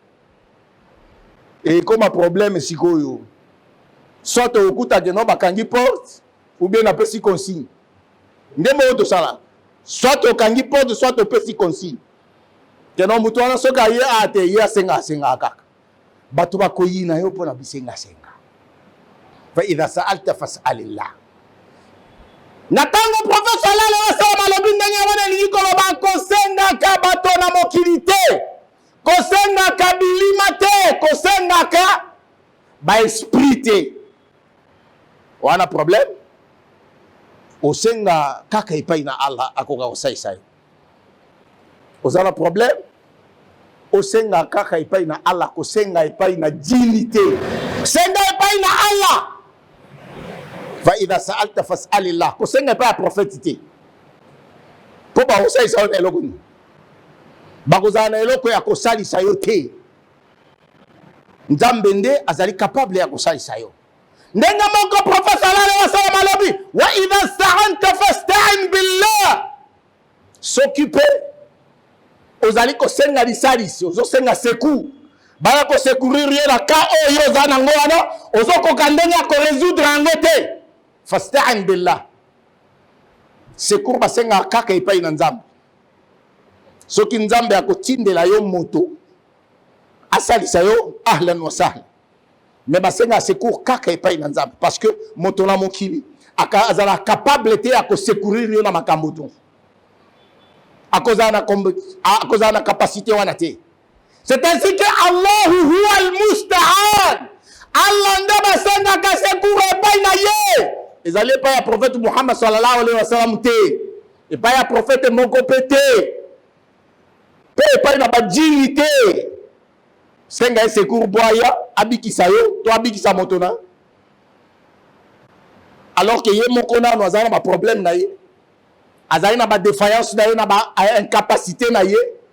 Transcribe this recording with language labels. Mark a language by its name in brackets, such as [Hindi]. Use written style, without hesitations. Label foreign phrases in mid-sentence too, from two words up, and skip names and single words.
[Lingala] ekoma problème sikoyo soit okutake no bakangi porte [French] ou bien [Lingala] apesi consigne ndemo oyo tosala soit okangi porte soit opesi consigne keno mutu wana soki aye ate ye asenga kaka bato bakoyina yo mpo na bisenga [Arabic] فإذا سألت فاسأل الله. [Lingala] Natango prophète [Arabic] صلى الله عليه وسلم [Lingala] alobi ndenge wana lingi koloba kosenga ka bato na mokili te, kosenga ka bilima te, kosenga ka ba esprit te. Wana problème osenga kaka epai na Allah akoka kosaisa yo. Ozala problème osenga kaka epai na Allah kosenga epai na jini te. Senga epai na Allah. [Arabic] وإذا سألت فاسأل الله. [Lingala] Kosenga epai ya prophète te. Po ba kosaisa yo na eloko ni. Bakozala na eloko ya kosalisa yo te. Nzambe nde azali capable ya kosalisa yo. Ndenga moko prophète [Arabic] صلى الله عليه وسلم [Lingala] alobi [Arabic] وإذا استعنت فاستعن بالله. [Lingala] S'occuper ozali kosenga lisalisi, ozosenga secours. Baya ko secourir ye na ka oyo oza nango wana ozokoka ndenge ya koresoudre yango te. [Arabic] فاستعن بالله. [Lingala] Secours basenga kaka epai na Nzambe. Soki Nzambe akotindela yo moto asalisa yo [Arabic] أهلا وسهلا. [Lingala] Mais basenga secours kaka epai na Nzambe [French] parce que [Lingala] moto na mokili azala capable te ya ko secourir yo na makambo to. Akozana capacité wana te. [French] C'est ainsi que Allah [Arabic] هو المستعان. [Lingala] Allah ndaba senga ka secours epai na ye. Ezali epai ya prophète Muhammad [Arabic] صلى الله عليه وسلم [Lingala] te. Epai ya prophète moko pe te. Pe epai na bajini te. Senga secours boya abikisa yo to abikisa moto na. [French] Alors que [Lingala] ye moko na no azana ba problème na ye. Azali na ba défaillance na ye na ba incapacité na ye.